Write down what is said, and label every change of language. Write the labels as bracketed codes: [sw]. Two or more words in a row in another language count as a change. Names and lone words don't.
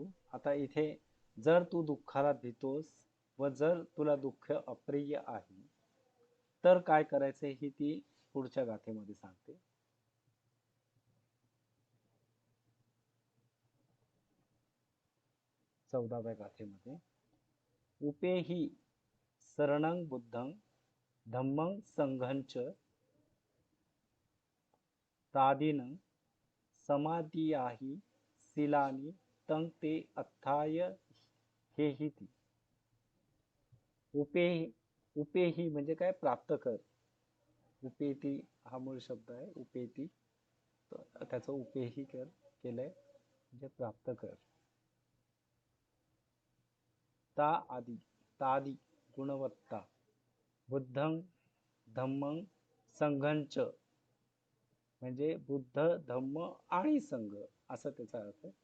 [mr] आता इथे जर तू दुःखाला भीतोस व जर तुला दुःख अप्रिय आहे तर काय करायचे ही ती पुढच्या गाथेमध्ये सांगते. 14व्या गाथेमध्ये [pi] उपेहि शरणं बुद्धं धम्मं संघंच तादीन समाधियाहि शीलानि तं ते अत्थाय हेहिति. [mr] उपेही म्हणजे काय, प्राप्त कर. उपेती हा मूळ शब्द आहे. उपेती त्याचं उपेही केलंय म्हणजे प्राप्त कर. तादी गुणवत्ता, [pi] बुद्धं धम्मं संघंच [mr] म्हणजे बुद्ध धम्म आणि संघ असं त्याचा अर्थ आहे.